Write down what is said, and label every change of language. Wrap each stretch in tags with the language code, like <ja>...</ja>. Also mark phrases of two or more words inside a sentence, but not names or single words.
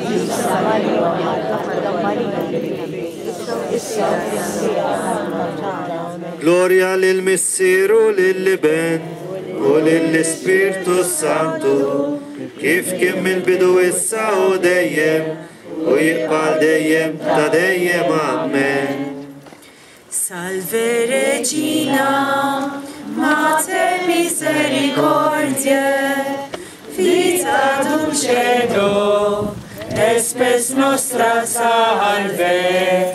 <mt>Gloria lil Missieru lill-Iben u lill-Ispirtu Santu, kif kien mill-bidu issa u dejjem u jibqal dejjem ta' dejjem amen.</mt> <la>Salve Regina, Mater misericordiae, vita dulcedo, espes nostra salve.</la>